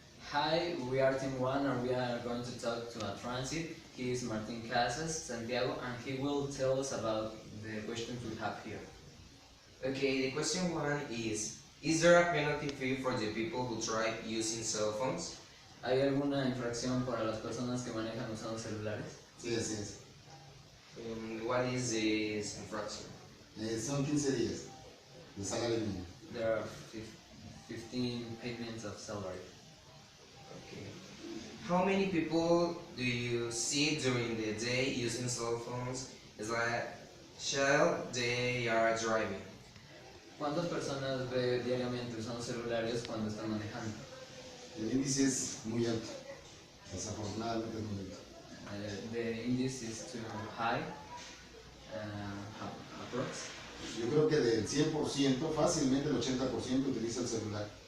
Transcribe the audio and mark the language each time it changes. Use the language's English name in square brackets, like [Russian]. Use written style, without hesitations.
[English] Hi, we are Team 1 and we are going to talk to a transit. He is Martin Casas, Santiago, and he will tell us about the questions we have here. Okay, the question 1 is there a penalty fee for the people who drive using cell phones? [Spanish] ¿Hay alguna infracción para las personas que manejan usando celulares? Sí, así es. [English] What is this infraction? [Spanish] Son 15 días de salario mínimo. [English] There are 15 payments of salary. Okay. How many people do you see during the day using cell phones as a child they are driving? [Spanish] ¿Cuántas personas ve diariamente usando celulares cuando están manejando? El índice es muy alto, desafortunadamente es muy alto. [English] The index is too high, approx. [Spanish] Yo creo que del 100%, fácilmente el 80% utiliza el celular.